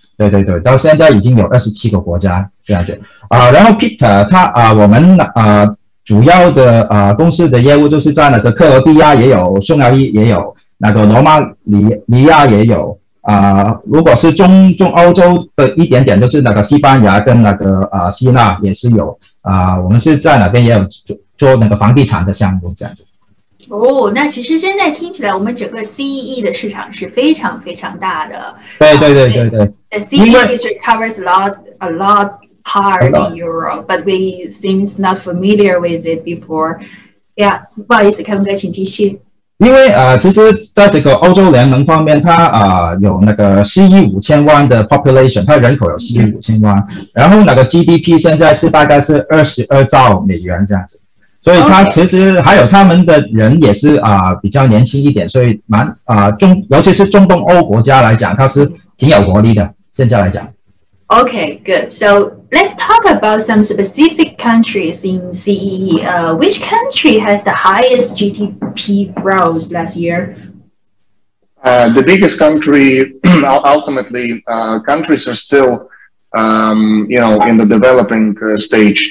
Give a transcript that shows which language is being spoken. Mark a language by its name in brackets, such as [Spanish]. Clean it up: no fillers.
[Chinese] 对，到现在已经有27个国家这样子然后 Peter 他我们主要的公司的业务就是在那个克罗地亚也有，匈牙利也有，那个罗马尼亚也有如果是中欧洲的一点点，就是那个西班牙跟那个希腊也是有我们是在那边也有做那个房地产的项目这样子。哦，那其实现在听起来，我们整个 CEE 的市场是非常非常大的。对。 [English] The CEE district covers a lot part in Europe, but we seems not familiar with it before. [Chinese] Yeah， 不好意思，Kevin哥，请继续。因为其实在这个欧洲联盟方面，它有那个4亿5千万的 population， 它人口有4亿5千万，然后那个 GDP 现在是大概是22兆美元这样子。所以它其实还有他们的人也是比较年轻一点，所以尤其是中东欧国家来讲，它是挺有活力的。现在来讲。 [English] Okay, good. So let's talk about some specific countries in CEE. Which country has the highest GDP growth last year? The biggest country, ultimately, countries are still you know, in the developing stage.